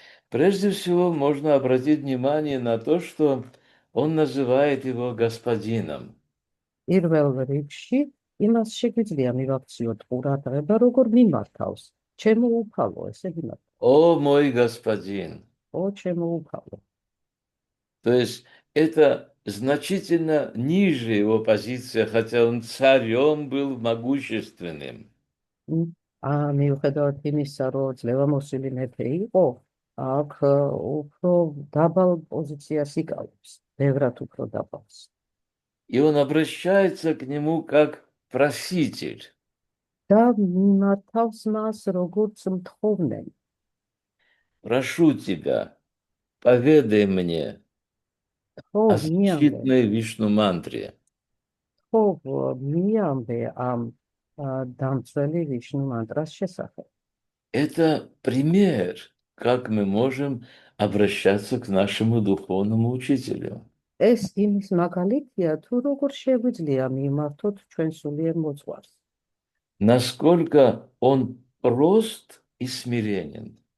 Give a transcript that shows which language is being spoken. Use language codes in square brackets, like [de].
[ru] Прежде всего, можно обратить внимание на то, что он называет его господином. [ka] პირველ რიგში იმას შეგვიძლია მივაქციოთ ყურადღება, როგორ მიმართავს. ჩემო უფალო, ესე მიმართ. [ru] О, мой господин! [ka] ო, ჩემო უფალო. [ru] То есть это значительно ниже его позиция, хотя он царем был могущественным. [ka] მიუხედავად იმისა, რომ ძლევამოსილი მეფე იყო, აქ უფრო დაბალ პოზიციას იკავებს, ბევრად უფრო დაბალს. [ru] И он обращается к нему как проситель. [ka] და მართავს მას როგორც მთხოვნელი. [ru] Прошу тебя, поведай мне [ka] ხო, [ru] о [ka] მიამბე, [ru] защитной Вишну-мантре. [ka] ხო, მიამბე ამ დამცველი ვიშნუ მანტრას შესახებ. [ru] Это пример, как мы можем обращаться к нашему духовному учителю. [ka] ეს იმის მაგალითია, თუ როგორ შეგვიძლია მიმართოთ ჩვენ სულიერ მოძღვარს. [ru] Насколько он прост и смиренен.